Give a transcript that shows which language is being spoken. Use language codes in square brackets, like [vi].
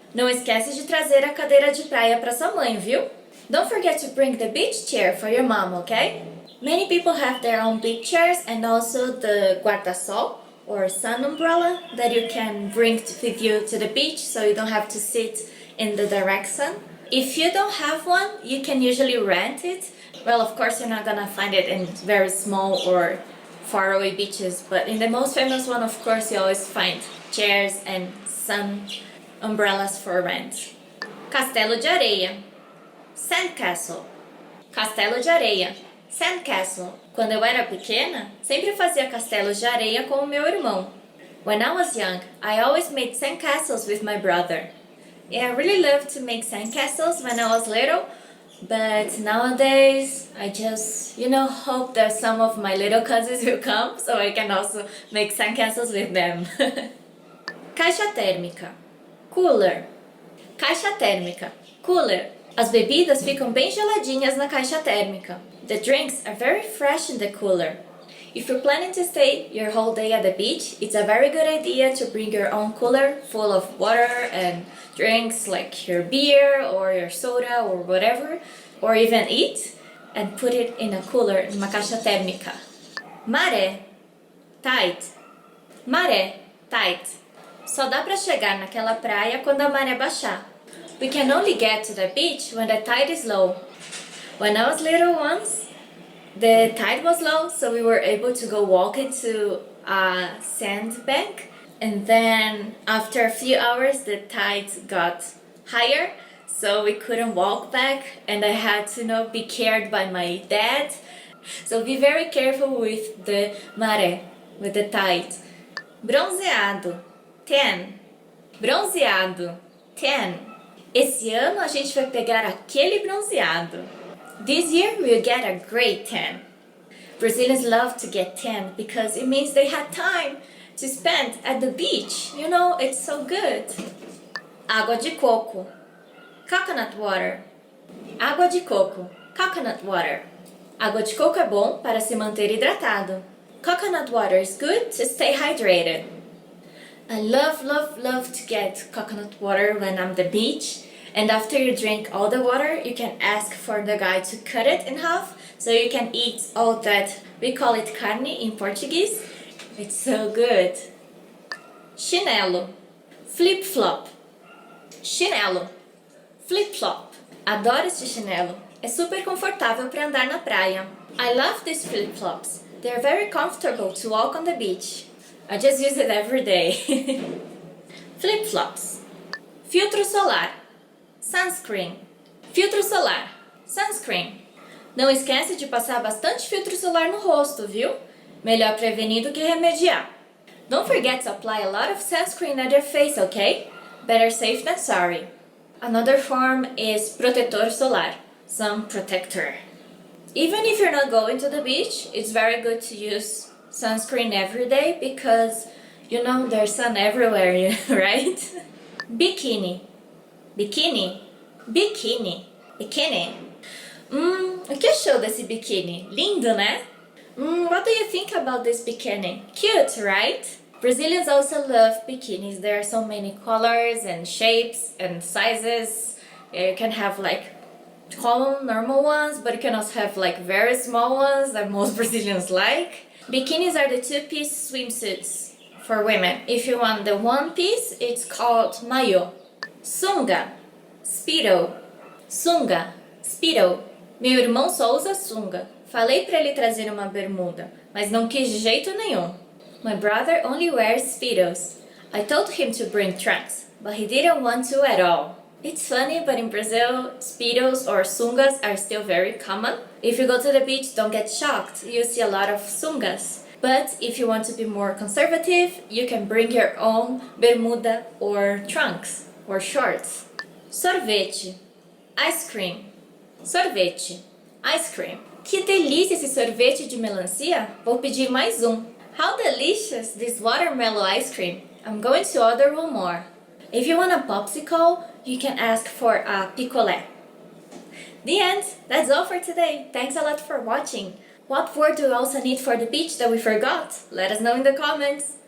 [pt] Não esquece de trazer a cadeira de praia para sua mãe, viu? [en] Don't forget to bring the beach chair for your mom, okay? Many people have their own beach chairs and also the guarda-sol or sun umbrella that you can bring with you to the beach so you don't have to sit in the direct sun. If you don't have one, you can usually rent it. Well, of course, you're not gonna find it in very small or faraway beaches, but in the most famous one, of course, you always find chairs and sun umbrellas for rent. [pt] Castelo de areia. Sandcastle. Castelo de areia. Sandcastle. Quando eu era pequena, sempre fazia castelos de areia com o meu irmão. [en] When I was young, I always made sandcastles with my brother. Yeah, I really loved to make sandcastles when I was little, but nowadays I just, hope that some of my little cousins will come so I can also make sandcastles with them. [pt] Caixa térmica. Cooler. Caixa térmica. Cooler. As bebidas ficam bem geladinhas na caixa térmica. [en] The drinks are very fresh in the cooler. If you're planning to stay your whole day at the beach, it's a very good idea to bring your own cooler full of water and drinks like your beer or your soda or whatever, or even eat, and put it in a cooler, [pt] numa caixa térmica. Maré. Tide. Maré. Tide. Só dá pra chegar naquela praia quando a maré baixar. [en] We can only get to the beach when the tide is low. When I was little once, the tide was low, so we were able to go walk into a sandbank. And then after a few hours, the tide got higher, so we couldn't walk back. And I had to, be carried by my dad. So be very careful with the maré, with the tide. [pt] Bronzeado, tan. Bronzeado, tan. Esse ano a gente vai pegar aquele bronzeado. [en] This year we'll get a great tan. Brazilians love to get tan because it means they had time to spend at the beach. It's so good. Água de coco. Coconut water. Água de coco. Coconut water. [pt] Água de coco é bom para se manter hidratado. [en] Coconut water is good to stay hydrated. I love, love, love to get coconut water when I'm at the beach. And after you drink all the water, you can ask for the guy to cut it in half so you can eat all that. We call it carne in Portuguese. It's so good. Chinelo. Flip-flop. Chinelo. Flip-flop. [pt] Adoro este chinelo. É super confortável para andar na praia. [en] I love these flip-flops. They're very comfortable to walk on the beach. I just use it every day. Flip-flops. Filtro solar. Sunscreen. Filtro solar. Sunscreen. [pt] Não esquece de passar bastante filtro solar no rosto, viu? Melhor prevenir do que remediar. [en] Don't forget to apply a lot of sunscreen at your face, okay? Better safe than sorry. Another form is protetor solar. Sun protector. Even if you're not going to the beach, it's very good to use sunscreen every day because, there's sun everywhere, right? Bikini. Bikini. Bikini. Bikini. [pt] O que achou desse biquíni? Lindo, né? [en] What do you think about this bikini? Cute, right? Brazilians also love bikinis. There are so many colors and shapes and sizes. You can have common, normal ones, but you can also have very small ones that most Brazilians like. Bikinis are the two-piece swimsuits for women. If you want the one piece, it's called maillot. Sunga. Speedo. Sunga. Speedo. [pt] Meu irmão só usa sunga. Falei pra ele trazer uma bermuda, mas não quis de jeito nenhum. [en] My brother only wears speedos. I told him to bring trunks, but he didn't want to at all. It's funny, but in Brazil, speedos or sungas are still very common. If you go to the beach, don't get shocked. You see a lot of sungas. But if you want to be more conservative, you can bring your own bermuda or trunks or shorts. Sorvete. Ice cream. Sorvete. Ice cream. [pt] Que delícia esse sorvete de melancia! Vou pedir mais um. [en] How delicious this watermelon ice cream! I'm going to order one more. If you want a popsicle, you can ask for a picolé. The end! That's all for today. Thanks a lot for watching. What word do we also need for the beach that we forgot? Let us know in the comments.